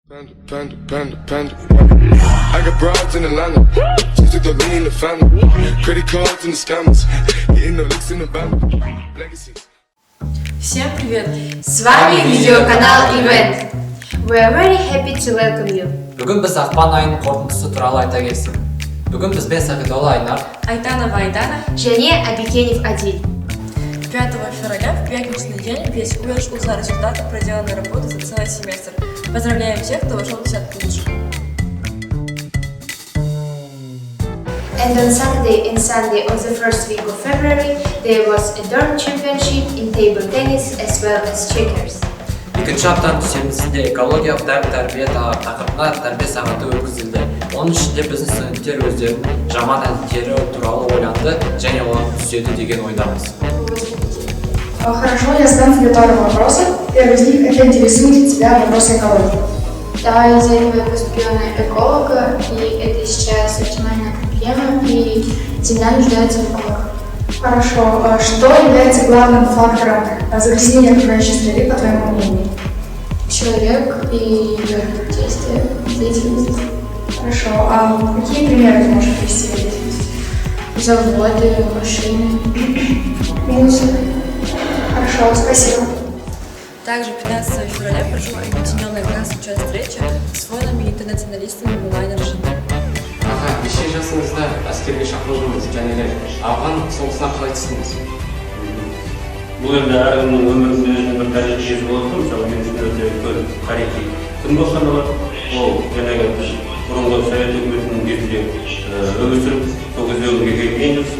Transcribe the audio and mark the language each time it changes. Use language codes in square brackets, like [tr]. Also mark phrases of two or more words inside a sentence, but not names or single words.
[en] Panda. I got broads in Atlanta. Just took the lean in the family. Credit cards and the scammers. Getting the licks in the band. Legacies. [ru] Всем привет! С вами видеоканал Event. [en] We are very happy to welcome you. [kk] Бүгін біз ақпан айының қорытындысы туралы айта келсек. Бүгін бізбен Сағидолла Айнар, Айтанова Айдана. Және Абикенев Адиль. [ru] 5 февраля в пятничный день весь колледж узнал результаты проделанной работы за целый семестр. Поздравляем всех, кто вошел в десятку лучших. [en] And on Saturday and Sunday of the first week of February, there was a dorm championship in table tennis as well as checkers. [kk] Екінші аптаның дүйсенбісінде экологиялық тәрбие тақырыбына тәрбие сағаты өткізілді. Оның ішінде біздің студенттер өздерінің жаман әдеттері туралы ойланды және оларды түзету деген ойдамыз. [ru] Хорошо, я задам тебе пару вопросов. Первый из них, как интересует тебя вопросы экологии? Да, я занимаюсь поступила на эколога, и это сейчас оптимальная проблема, и Земля нуждается в экологах. Хорошо, что является главным фактором загрязнения окружающей среды, по твоему мнению? Человек и его действия, деятельность. Хорошо, а какие примеры ты можешь привести в деятельности? Заводы, машины, Мусор. Хорошо, спасибо. Также 15 февраля прошла объединенная классовая встреча с воинами-интернационалистами в онлайн-режиме. [kk] Неше жасыңызда әскерге шақырылдыңыз және ауған соғысына қалай түстіңіз? Бұл енді әркімнің өмірінде өзінің бір тәжірибесі болады. Мысалы мен үшін өте үлкен тарихи күн болып саналады. Ол жаңағы біз бұрынғы совет үкіметінің кезінде өмір сүріп, сол кезде өмірге келген жоқ.